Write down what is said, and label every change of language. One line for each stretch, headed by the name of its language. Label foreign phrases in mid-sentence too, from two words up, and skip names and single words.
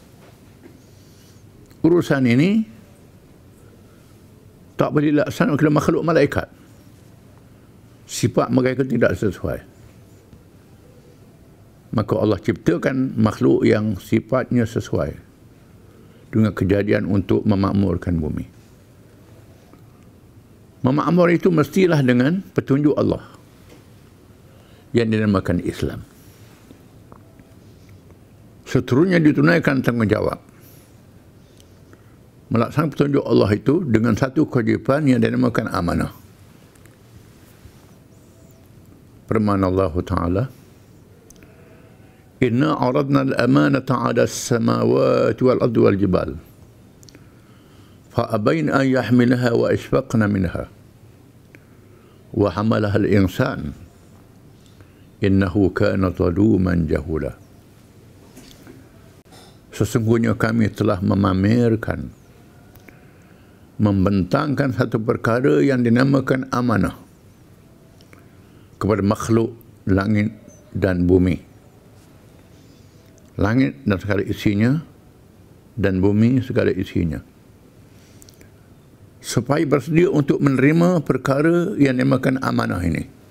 Malay: Urusan ini tak boleh dilaksanakan oleh makhluk malaikat. Sifat mereka tidak sesuai. Maka Allah ciptakan makhluk yang sifatnya sesuai dengan kejadian untuk memakmurkan bumi. Memakmur itu mestilah dengan petunjuk Allah yang dinamakan Islam. Seterusnya ditunaikan tanggungjawab melaksanakan petunjuk Allah itu dengan satu kewajipan yang dinamakan amanah.
Arabic: Firman Allah Ta'ala, إنا عرضنا الأمانة على السماوات والأرض والجبال فأبين أن يحملها وأشفقن منها وحملها الإنسان إنه كان ظلوما جهولا.
Malay: Sesungguhnya kami telah memamerkan, membentangkan satu perkara yang dinamakan amanah kepada makhluk langit dan bumi, langit dan segala isinya, dan bumi segala isinya, supaya bersedia untuk menerima perkara yang dinamakan amanah ini.